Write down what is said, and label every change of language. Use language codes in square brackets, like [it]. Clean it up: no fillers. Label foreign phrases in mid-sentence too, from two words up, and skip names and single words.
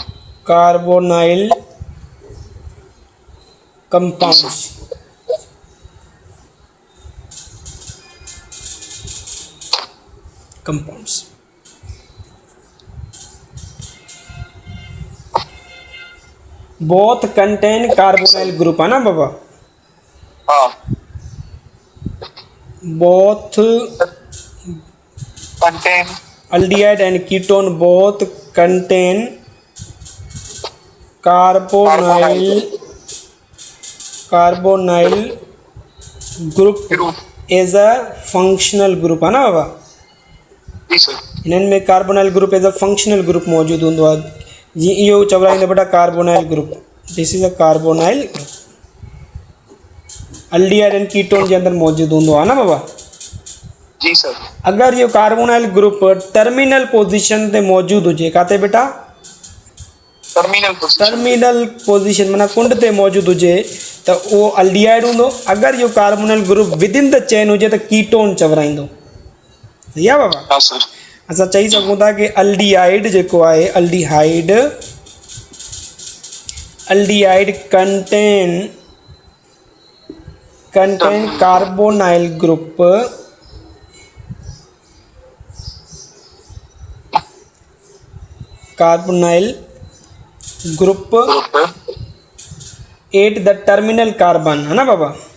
[en] carbonyl compounds. Both contain carbonyl group [hi] है ना बाबा? [sd] हाँ. [en] Both contain aldehyde and ketone both contain carbonyl group as a functional group [hi] है ना बाबा? [sd] जी सर. इनमें [en] carbonyl group as a functional group [sd] मौजूद होंदो आहे. जी इहो चवराईंदो बेटा [en] carbonyl group. this is a carbonyl group. aldehyde and ketone [sd] जे अंदर मौजूद होंदो आहे ना बाबा? जी सर. अगर ये [en] carbonyl group terminal position [sd] ते मौजूद हुजे, काते बेटा? [en] terminal position [sd] माना कुंड ते मौजूद हुजे त वो अल्डिहाइड होंदो. अगर ये [en] carbonyl group within the chain [sd] हुजे त कीटोन चवराईंदो. सही आहे बाबा? हाँ सर. असां चई सघूं था कि अल्डिहाइड जेको आहे [en] aldehyde contain carbonyl group at the terminal carbon [hi] है ना बाबा?